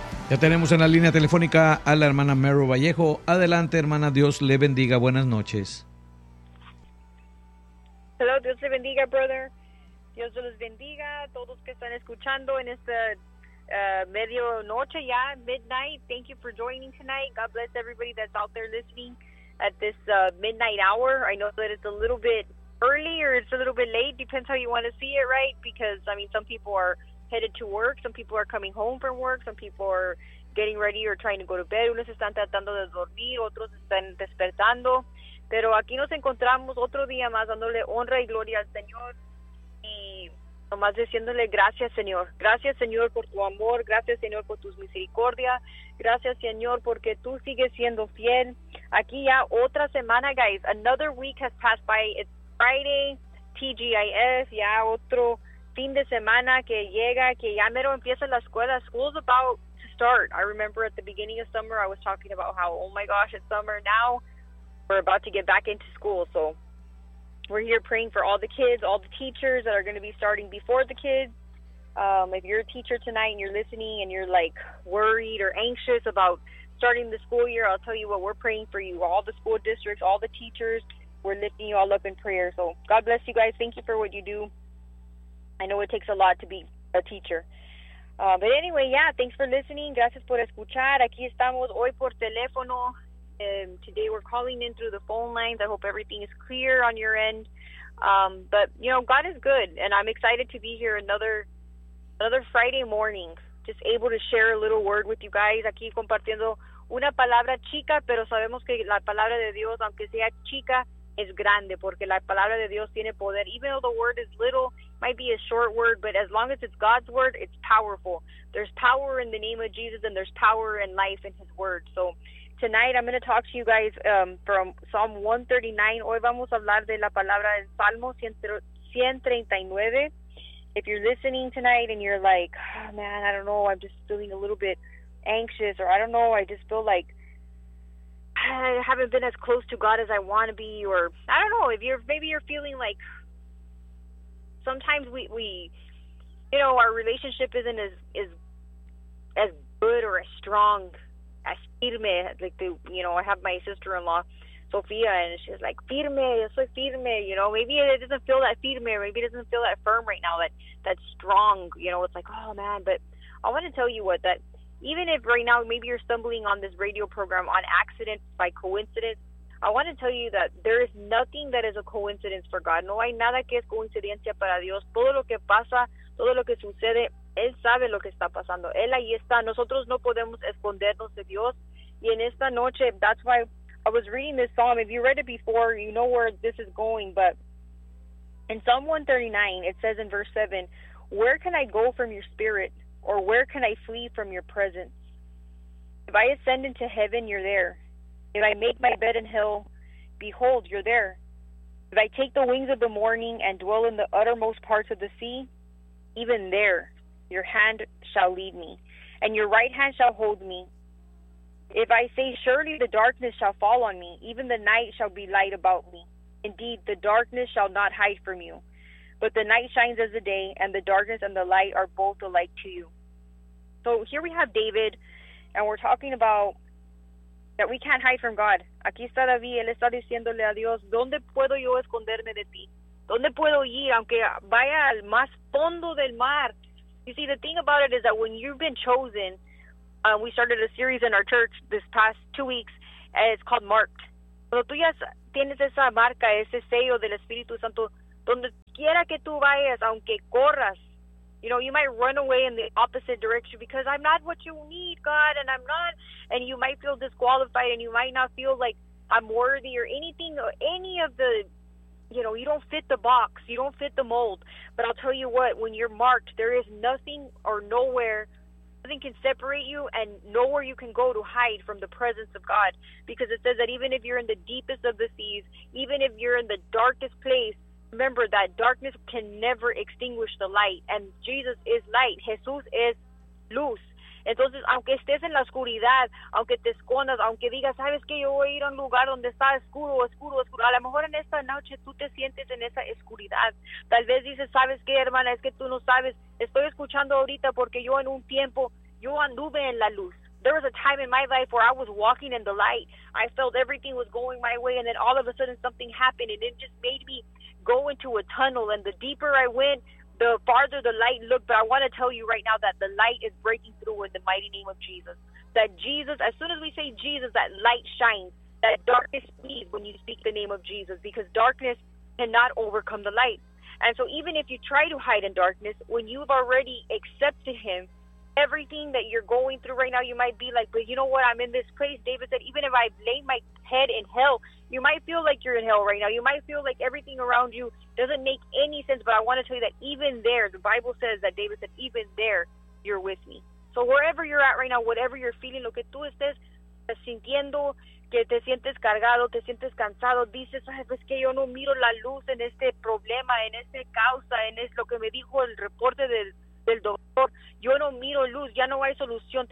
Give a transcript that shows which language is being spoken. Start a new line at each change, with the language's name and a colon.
Spanish: Ya tenemos en la línea telefónica a la hermana Mero Vallejo. Adelante, hermana, Dios le bendiga. Buenas noches.
English: Hello,
Spanish: Dios le bendiga,
English: brother.
Spanish: Dios los bendiga a todos que están escuchando en esta medio noche ya,
English: midnight. Thank you for joining tonight. God bless everybody that's out there listening at this midnight hour. I know that it's a little bit early or it's a little bit late. Depends how you want to see it, right? Because, I mean, some people are headed to work. Some people are coming home from work. Some people are getting ready or trying to go to bed.
Spanish: Unos están tratando de dormir. Otros están despertando. Pero aquí nos encontramos otro día más dándole honra y gloria al Señor. Y nomás diciéndole gracias, Señor. Gracias, Señor, por tu amor. Gracias, Señor, por tus misericordias. Gracias, Señor, porque tú sigues siendo fiel. Aquí ya otra semana,
English: guys. Another week has passed by. It's Friday, TGIF.
Spanish: Ya otro fin de semana que llega, que ya mero empieza la escuela.
English: School's about to start. I remember at the beginning of summer, I was talking about how, oh my gosh, it's summer now. We're about to get back into school, so we're here praying for all the kids, all the teachers that are going to be starting before the kids. If you're a teacher tonight and you're listening and you're like worried or anxious about starting the school year, I'll tell you what, we're praying for you, all the school districts, all the teachers. We're lifting you all up in prayer. So God bless you guys. Thank you for what you do. I know it takes a lot to be a teacher. But anyway, yeah, thanks for listening.
Spanish: Gracias por escuchar. Aquí estamos hoy por teléfono.
English: Today we're calling in through the phone lines. I hope everything is clear on your end. But, you know, God is good. And I'm excited to be here another Friday morning, just able to share a little word with you guys.
Spanish: Aquí compartiendo una palabra chica, pero sabemos que la palabra de Dios, aunque sea chica, es grande, porque la palabra de Dios tiene poder.
English: Even though the word is little, might be a short word, but as long as it's God's word, it's powerful. There's power in the name of Jesus, and there's power in life in his word. So tonight, I'm going to talk to you guys from Psalm 139.
Spanish: Hoy vamos a hablar de la palabra en Salmo 139.
English: If you're listening tonight and you're like, oh, man, I don't know, I'm just feeling a little bit anxious, or I don't know, I just feel like I haven't been as close to God as I want to be, or I don't know, if you're, maybe you're feeling like sometimes we you know, our relationship isn't as good or as strong as firme, like the, you know, I have my sister-in-law Sofia, and she's like,
Spanish: firme, yo soy firme,
English: you know, maybe it doesn't feel that firme, maybe it doesn't feel that firm right now, that strong, you know, it's like, oh man. But I want to tell you what, that even if right now maybe you're stumbling on this radio program on accident, by coincidence, I want to tell you that there is nothing that is a coincidence for God.
Spanish: No hay nada que es coincidencia para Dios. Todo lo que pasa, todo lo que sucede, Él sabe lo que está pasando. Él ahí está. Nosotros no podemos escondernos de Dios. Y en esta noche,
English: that's why I was reading this psalm. If you read it before, you know where this is going. But in Psalm 139, it says in verse 7, where can I go from your spirit? Or where can I flee from your presence? If I ascend into heaven, you're there. If I make my bed in hell, behold, you're there. If I take the wings of the morning and dwell in the uttermost parts of the sea, even there your hand shall lead me, and your right hand shall hold me. If I say, surely the darkness shall fall on me, even the night shall be light about me. Indeed, the darkness shall not hide from you. But the night shines as the day, and the darkness and the light are both alike to you. So here we have David, and we're talking about that we can't hide from God.
Spanish: Aquí está David, él está diciéndole a Dios, ¿dónde puedo yo esconderme de ti? ¿Dónde puedo ir, aunque vaya al más fondo del mar?
English: You see, the thing about it is that when you've been chosen, we started a series in our church this past 2 weeks, and it's called Marked.
Spanish: Cuando tú ya tienes esa marca, ese sello del Espíritu Santo, donde quiera que tú vayas, aunque corras,
English: you know, you might run away in the opposite direction because I'm not what you need, God, and I'm not, and you might feel disqualified, and you might not feel like I'm worthy or anything, or any of the, you know, you don't fit the box, you don't fit the mold. But I'll tell you what, when you're marked, there is nothing or nowhere, nothing can separate you, and nowhere you can go to hide from the presence of God, because it says that even if you're in the deepest of the seas, even if you're in the darkest place, remember that darkness can never extinguish the light, and Jesus is light.
Spanish: Jesús es luz. Entonces, aunque estés en la oscuridad, aunque te escondas, aunque digas, sabes que yo voy a ir a un lugar donde está oscuro, oscuro, oscuro, a lo mejor en esta noche tú te sientes en esa oscuridad. Tal vez dices, sabes qué, hermana, es que tú no sabes, estoy escuchando ahorita porque yo en un tiempo yo anduve en la luz.
English: There was a time in my life where I was walking in the light. I felt everything was going my way, and then all of a sudden something happened, and it just made me go into a tunnel. And the deeper I went, the farther the light looked. But I want to tell you right now that the light is breaking through in the mighty name of Jesus. That Jesus, as soon as we say Jesus, that light shines. That darkness flees when you speak the name of Jesus, because darkness cannot overcome the light. And so even if you try to hide in darkness, when you've already accepted him, everything that you're going through right now, you might be like, but you know what? I'm in this place. David said, even if I lay my head in hell, you might feel like you're in hell right now. You might feel like everything around you doesn't make any sense. But I want to tell you that even there, the Bible says that David said, even there, you're with me. So wherever you're at right now, whatever you're feeling,
Spanish: lo que tú estés sintiendo, que te sientes cargado, te sientes cansado, dices, ay, pues que yo no miro la luz en este problema, en este causa, en es lo que me dijo el reporte del doctor, yo no miro luz, ya no hay solución.